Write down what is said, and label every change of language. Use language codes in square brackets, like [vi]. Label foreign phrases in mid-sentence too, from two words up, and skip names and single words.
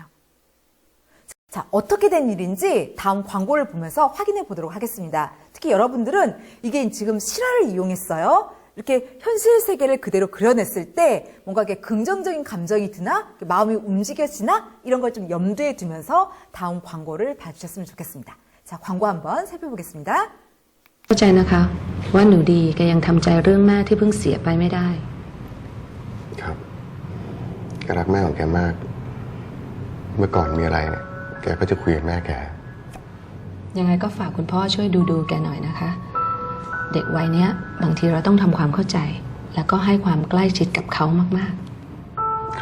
[ko] 자, 어떻게 된 일인지 다음 광고를 보면서 확인해 보도록 하겠습니다. 특히 여러분들은 이게 지금 실화를 이용했어요. 이렇게 현실 세계를 그대로 그려냈을 때 뭔가 이렇게 긍정적인 감정이 드나 마음이 움직여지나 이런 걸 좀 염두에 두면서 다음 광고를 봐주셨으면 좋겠습니다. 자, 광고 한번 살펴보겠습니다. [th] เข้าใจนะคะว่าหนูดีแกยังทำใจเรื่องแม่ที่เพิ่งเสียไปไม่ได้ ครับแกรักแม่ของแกมาก เมื่อก่อนมีอะไรเนี่ยแกก็จะคุยกับแม่แก ยังไงก็ฝากคุณพ่อช่วยดูแกหน่อยนะคะ เด็กวัยเนี้ยบางทีเราต้องทำความเข้าใจ แล้วก็ให้ความใกล้ชิดกับเขามากๆ